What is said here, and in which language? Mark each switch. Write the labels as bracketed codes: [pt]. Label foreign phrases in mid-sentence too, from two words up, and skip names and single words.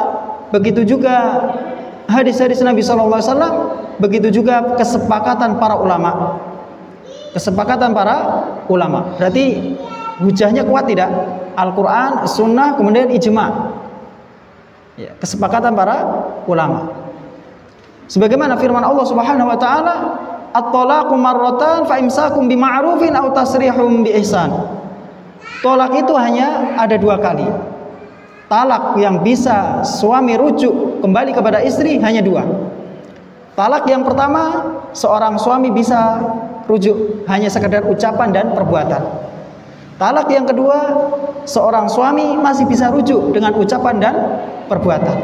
[id] Begitu juga hadis-hadis Nabi [ar] صلى الله عليه وسلم, [id] begitu juga kesepakatan para ulama. Kesepakatan para ulama. Berarti hujahnya kuat tidak? Al-Qur'an, Sunnah, kemudian ijma'. Ya, kesepakatan para ulama. Sebagaimana firman Allah [ar] سبحانه وتعالى, "الطلاق مرتان فإمساك بمعروف أو تسريح بإحسان." [id] Tolak itu hanya ada 2 kali. Talak yang bisa suami rujuk kembali kepada istri hanya 2. Talak yang pertama, seorang suami bisa rujuk hanya sekedar ucapan dan perbuatan. Talak yang kedua, seorang suami masih bisa rujuk dengan ucapan dan perbuatan.